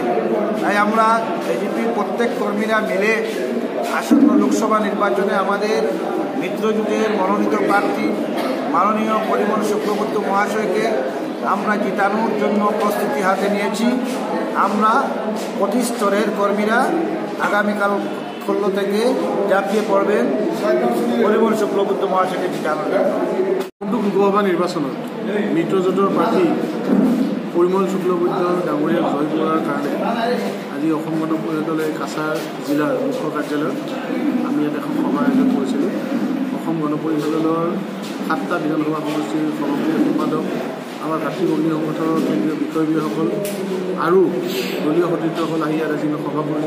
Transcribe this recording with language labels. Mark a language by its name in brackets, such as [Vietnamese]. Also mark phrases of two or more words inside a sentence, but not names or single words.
[Bangla] তাই আমরা বিজেপির প্রত্যেক কর্মীরা মিলে আসন্ন লোকসভা নির্বাচনে আমাদের মিত্রজোটের মনোনীত প্রার্থী মাননীয় পরিমল শুক্লবৈদ্য মহাশয়কে আমরা জিতানোর জন্য প্রস্তুতি হাতে নিয়েছি। আমরা প্রতি স্তরের কর্মীরা আগামীকাল 16 থেকে ঝাঁপিয়ে পড়বেন পরিমল শুক্লবৈদ্য মহাশয়কে জিতানোর জন্য। [Assamese] লোকসভা নিৰ্বাচনত মিত্ৰজোঁটৰ প্ৰাৰ্থী পৰিমল শুক্লবৈদ্য ডাঙৰীয়াক জয় কৰাৰ কাৰণে আজি অসম গণ পৰিষদ দলে কাছাৰ জিলাৰ মুখ্য কাৰ্যালয়ত আমি ইয়াত এখন সভা আয়োজন কৰিছিলোঁ। অসম গণ পৰিষদ দলৰ 7টা বিধানসভা সমষ্টিৰ সভাপতি সম্পাদক, আমাৰ ভাতৃভগ্নী সংগঠনৰ কেন্দ্ৰীয় বিষয়ববীয়াসকল আৰু দলীয় সতীৰ্থসকল আহি ইয়াত আজি সভা কৰিছে।